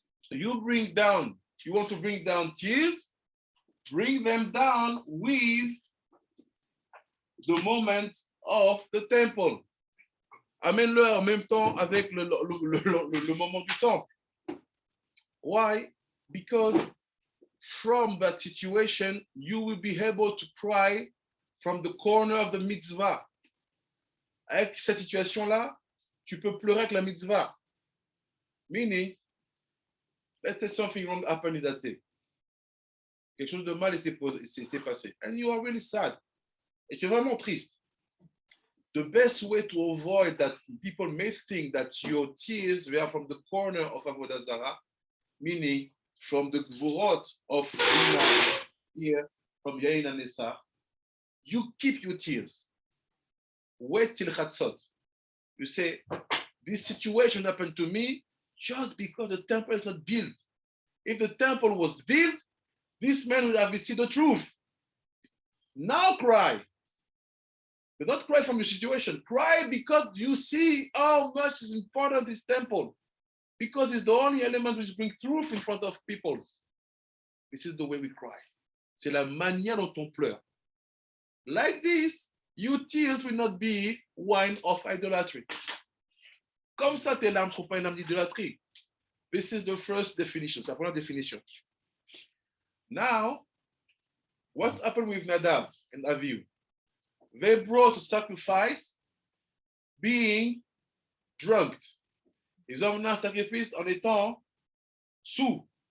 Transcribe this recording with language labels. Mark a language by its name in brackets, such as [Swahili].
[English] You bring down, you want to bring down tears, bring them down with the moment of the temple. [French] Amène-le en même temps avec le moment du temple. [English] Why? Because from that situation, you will be able to cry from the corner of the mitzvah. [French] Avec cette situation-là, tu peux pleurer avec la mitzvah. [English] Meaning, let's say something wrong happened in that day. [French] Quelque chose de mal s'est passé. [English] And you are really sad. [French] Et tu es vraiment triste. [English] The best way to avoid that people may think that your tears were from the corner of Avodah Zarah, meaning from the gvurot of here, from Yain and Nessa, you keep your tears. Wait till Chatzot. You say, this situation happened to me just because the temple is not built. If the temple was built, this man would have received the truth. Now cry. But not cry from your situation. Cry because you see how much is important this temple. Because it's the only element which brings truth in front of people. This is the way we cry. [French] C'est la manière dont on pleure. [English] Like this, your tears will not be wine of idolatry. [French] Comme ça, tes larmes ne sont pas une âme d'idolâtrie. [English] This is the first definition. [French] C'est la première définition. [English] Now, what's happened with Nadab and Avihu? They brought a sacrifice being drunk. [French] Ils ont amené un sacrifice en étant sous.